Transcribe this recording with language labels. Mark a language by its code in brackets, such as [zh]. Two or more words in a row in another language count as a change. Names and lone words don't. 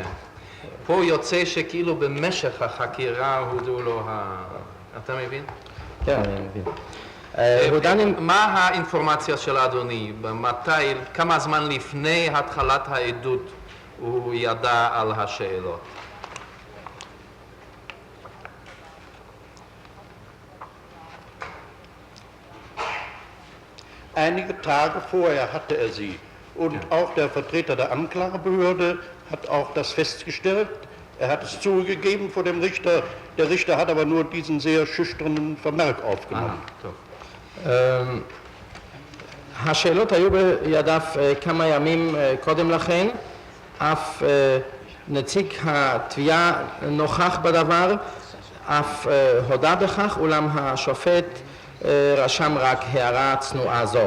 [he] פה יוצא שכאילו במשך החקירה הודעו לו אתה מבין? כן, אני מבין. מה האינפורמציה של אדוני? מתי, כמה זמן לפני התחלת העדות הוא ידע על השאלות? [de] Einige Tage vorher hatte er sie. Und auch der Vertreter der Anklagebehörde hat auch das festgestellt. Er hat es zugegeben vor dem Richter. Der Richter hat aber nur diesen sehr schüchternen Vermerk aufgenommen. [he] השאלות היו בידיו כמה ימים קודם לכן, אף נציג התביעה נוכח בדבר, אף הודה בכך, אולם השופט רשם רק הערה צנועה זו.